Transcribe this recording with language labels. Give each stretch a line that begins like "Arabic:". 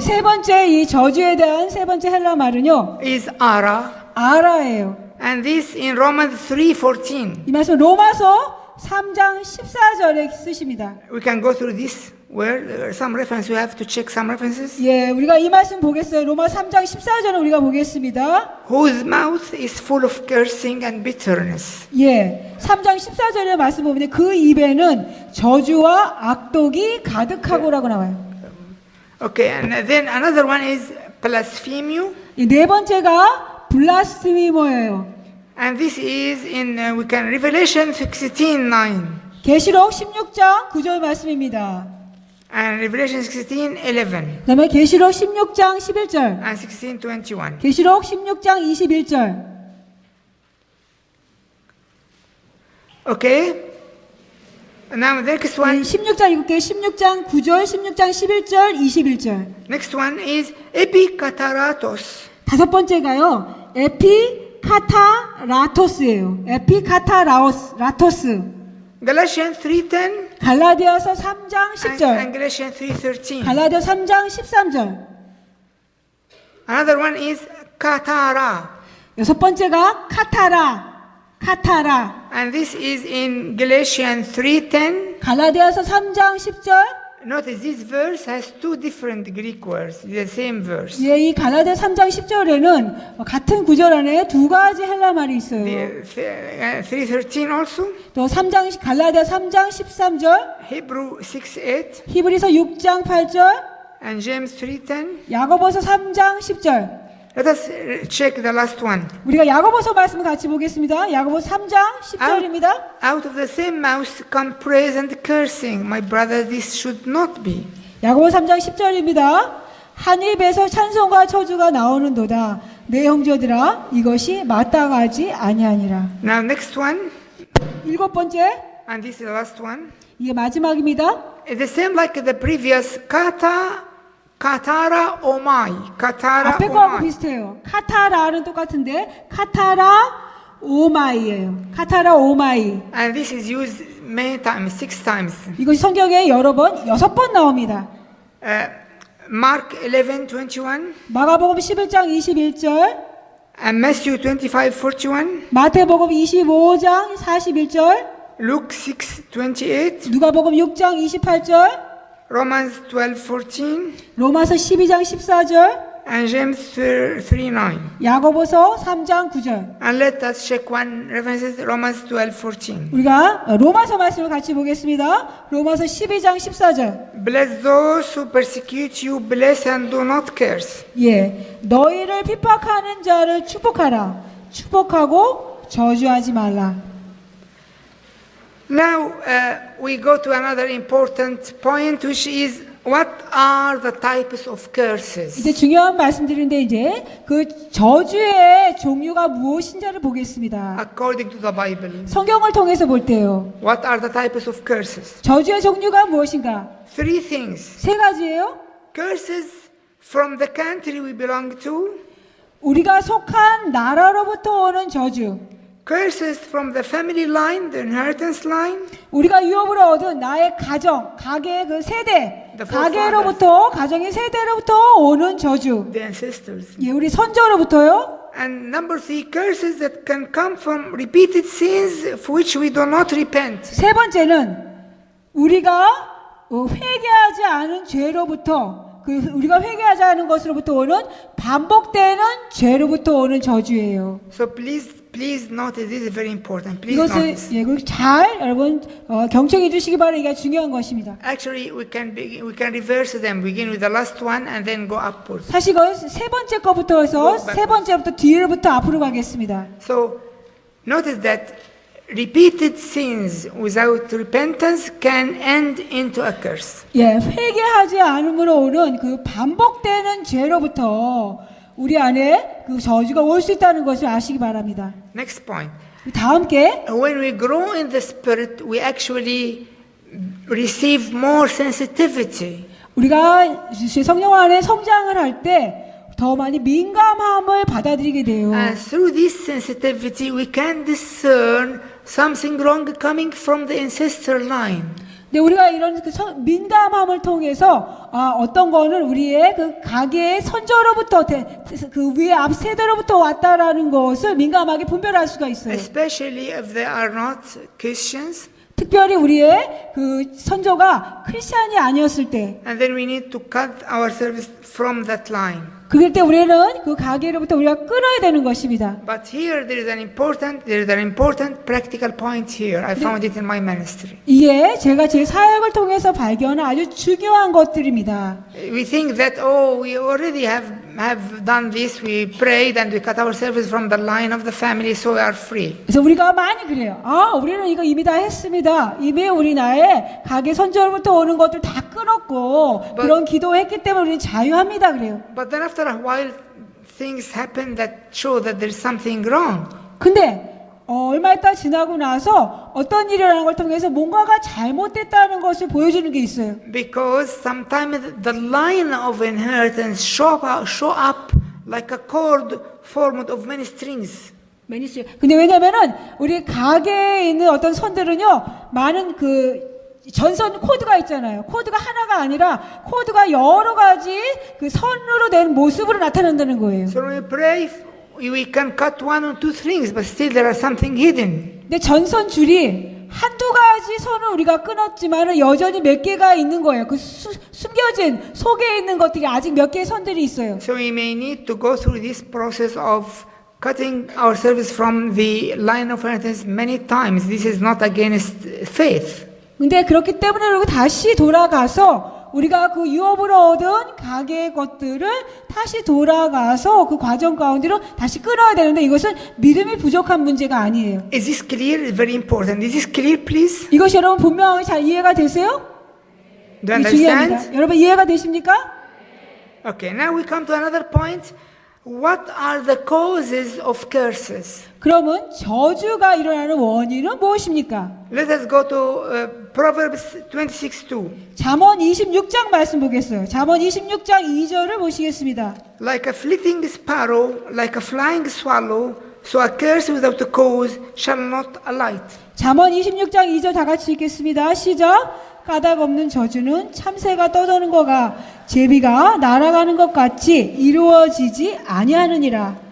Korean: 세 번째 이 저주에 대한 세 번째 헬라 말은요.
English: is ara,
Korean: 아라예요.
English: and this in Romans 3:14.
Korean: 이 말씀 로마서 3장 14절에 쓰십니다.
English: We can go through this word. There are some references. We have to check some references.
Korean: 예, 우리가 이 말씀 보겠어요. 로마 3장 14절을 우리가 보겠습니다.
English: Whose mouth is full of cursing and bitterness.
Korean: 예, 3장 14절의 말씀 보면 그 입에는 저주와 악독이 가득하고라고 나와요.
English: Okay, and then another one is blasphemia,
Korean: 이 네 번째가 블라스미머예요.
English: and this is in we can Revelation 16:9
Korean: 계시록 16장 9절 말씀입니다.
English: and Revelation 16:11
Korean: 그다음에 계시록 16장 11절,
English: and 16:21.
Korean: 계시록 16장 21절.
English: Okay. Now the next one.
Korean: 16장 읽을게요. 16장 9절, 16장 11절, 21절.
English: Next one is epikataratos.
Korean: 다섯 번째가요. 에피카타라토스예요. 에피카타라토스.
English: Galatians 3:10
Korean: 갈라디아서 3장
English: and
Korean: 10절.
English: Galatians 3:13.
Korean: 갈라디아 3장 13절.
English: Another one is katara,
Korean: 여섯 번째가 카타라.
English: and this is in Galatians 3:10.
Korean: 갈라디아서 3장 10절.
English: Notice this verse has two different Greek words, the same verse.
Korean: 예, 이 갈라디아 3장 10절에는 같은 구절 안에 두 가지 헬라 말이 있어요.
English: The 3:13 also,
Korean: 또 갈라디아 3장 13절,
English: Hebrew 6:8,
Korean: 히브리서 6장 8절,
English: and James 3:10.
Korean: 야고보서 3장 10절.
English: Let us check the last one.
Korean: 우리가 야고보서 말씀을 같이 보겠습니다. 야고보서 3장 10절입니다.
English: Out of the same mouth come praise and cursing. My brother, this should not be.
Korean: 야고보서 3장 10절입니다. 한 입에서 찬송과 저주가 나오는도다. 내 형제들아 이것이 마땅하지 아니하니라.
English: Now next one,
Korean: 일곱 번째,
English: and this is the last one.
Korean: 이게 마지막입니다.
English: It's the same like the previous katara omai. Katara
Korean: 앞에 거하고 omai. 비슷해요. 카타라는 똑같은데 카타라 오마이예요. 카타라 오마이.
English: And this is used many times, 6 times.
Korean: 이것이 성경에 여러 번, 6번 나옵니다.
English: Mark 11:21
Korean: 마가복음 11장 21절,
English: And Matthew 25:41,
Korean: 마태복음 25장 41절,
English: Luke 6:28,
Korean: 누가복음 6장 28절,
English: Romans 12:14,
Korean: 로마서 12장 14절,
English: and James 3:9.
Korean: 야고보서 3장 9절.
English: And let us check one references, Romans 12:14.
Korean: 우리가 로마서 말씀을 같이 보겠습니다. 로마서 12장 14절.
English: Bless those who persecute you, bless and do not curse.
Korean: 예, 너희를 핍박하는 자를 축복하라. 축복하고 저주하지 말라.
English: Now we go to another important point, which is what are the types of curses?
Korean: 이제 중요한 말씀드리는데 이제 그 저주의 종류가 무엇인지를 보겠습니다.
English: According to the Bible,
Korean: 성경을 통해서 볼 때요.
English: what are the types of curses?
Korean: 저주의 종류가 무엇인가?
English: Three things.
Korean: 세 가지예요.
English: Curses from the country we belong to,
Korean: 우리가 속한 나라로부터 오는 저주.
English: curses from the family line, the inheritance line,
Korean: 우리가 유업으로 얻은 나의 가정, 가계의 그 세대,
English: The
Korean: 가계로부터, 가정의 세대로부터 오는 저주.
English: the ancestors.
Korean: 예, 우리 선조로부터요.
English: And number three, curses that can come from repeated sins for which we do not repent.
Korean: 세 번째는 우리가 회개하지 않은 죄로부터, 우리가 회개하지 않은 것으로부터 오는 반복되는 죄로부터 오는 저주예요.
English: So please notice, this is very important. Please notice.
Korean: 이것을 예, 잘 여러분 경청해 주시기 바랍니다. 이게 중요한 것입니다.
English: Actually, we can reverse them. Begin with the last one and then go upwards.
Korean: 사실 이건 세 번째 거부터 해서 세 번째부터 뒤로부터 앞으로 가겠습니다.
English: So notice that repeated sins without repentance can end into a curse.
Korean: 예, 회개하지 않음으로 오는 그 반복되는 죄로부터 우리 안에 그 저주가 올 수 있다는 것을 아시기 바랍니다.
English: Next point.
Korean: 다음 게
English: When we grow in the spirit, we actually receive more sensitivity.
Korean: 우리가 성령 안에 성장을 할 때 더 많이 민감함을 받아들이게 돼요.
English: And through this sensitivity, we can discern something wrong coming from the ancestor line.
Korean: 근데 우리가 이런 그 민감함을 통해서 어떤 거는 우리의 그 가계의 선조로부터 그 위에 앞 세대로부터 왔다라는 것을 민감하게 분별할 수가 있어요.
English: Especially if they are not Christians.
Korean: 특별히 우리의 그 선조가 크리스찬이 아니었을 때,
English: And then we need to cut ourselves from that line.
Korean: 그럴 때 우리는 그 가계로부터 우리가 끊어야 되는 것입니다.
English: But here there is an important practical point here. I found it in my ministry.
Korean: 이게 제가 제 사역을 통해서 발견한 아주 중요한 것들입니다.
English: We think that we already have done this. We prayed and we cut ourselves from the line of the family, so we are free.
Korean: 그래서 우리가 많이 그래요. 우리는 이거 이미 다 했습니다. 이미 우리 나의 가계 선조로부터 오는 것들 다 끊었고 그런 기도했기 때문에 우리는 자유합니다. 그래요.
English: But then after a while, things happen that show that there's something wrong.
Korean: 근데 얼마 있다 지나고 나서 어떤 일이 일어나는 걸 통해서 뭔가가 잘못됐다는 것을 보여주는 게 있어요.
English: Because sometimes the line of inheritance show up like a cord formed of many strings.
Korean: 근데 왜냐면은 우리 가게에 있는 어떤 선들은요, 많은 그 전선 코드가 있잖아요. 코드가 하나가 아니라 코드가 여러 가지 그 선으로 된 모습으로 나타난다는 거예요.
English: So when we pray, we can cut one or two strings, but still there are something hidden.
Korean: 근데 전선 줄이 한두 가지 선을 우리가 끊었지만은 여전히 몇 개가 있는 거예요. 그 숨겨진 속에 있는 것들이 아직 몇 개의 선들이 있어요.
English: So we may need to go through this process of cutting ourselves from the line of inheritance many times. This is not against faith.
Korean: 근데 그렇기 때문에 우리가 다시 돌아가서 우리가 그 유업으로 얻은 가계의 것들을 다시 돌아가서 그 과정 가운데로 다시 끊어야 되는데 이것은 믿음이 부족한 문제가 아니에요.
English: Is this clear? It's very important. Is this clear, please?
Korean: 이것이 여러분 분명하게 잘 이해가 되세요?
English: Do you understand?
Korean: 중요합니다. 여러분 이해가 되십니까?
English: Okay, now we come to another point. What are the causes of curses?
Korean: 그러면 저주가 일어나는 원인은 무엇입니까?
English: Let us go to Proverbs 26:2.
Korean: 잠언 26장 말씀 보겠어요. 잠언 26장 2절을 보시겠습니다.
English: Like a fleeting sparrow, like a flying swallow, so a curse without a cause shall not alight.
Korean: 잠언 26장 2절 다 같이 읽겠습니다. 시작. 까닭 없는 저주는 참새가 떠도는 거가 제비가 날아가는 것 같이 이루어지지 아니하느니라.